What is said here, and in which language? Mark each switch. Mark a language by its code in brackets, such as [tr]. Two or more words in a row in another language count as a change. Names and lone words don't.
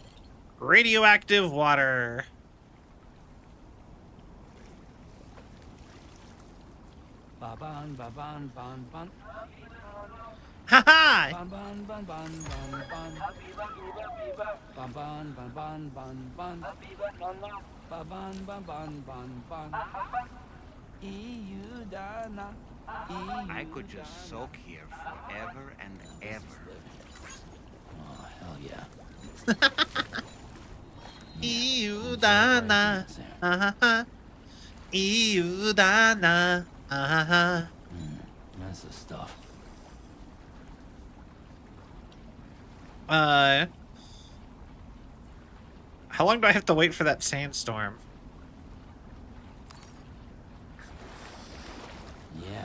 [en] Radioactive water. Ba-ban, ba-ban, ban, ban. Haha! Ban, ban, ban, ban, ban, ban. Ban, ban, ban, ban, ban, ban. Ba, ban, ban, ban, ban, ban. EU Dana. I could just soak here forever and ever. Oh, hell yeah. Iudana. Ahaha. Iudana. Ahaha. That's the stuff. How long do I have to wait for that sandstorm? Yeah.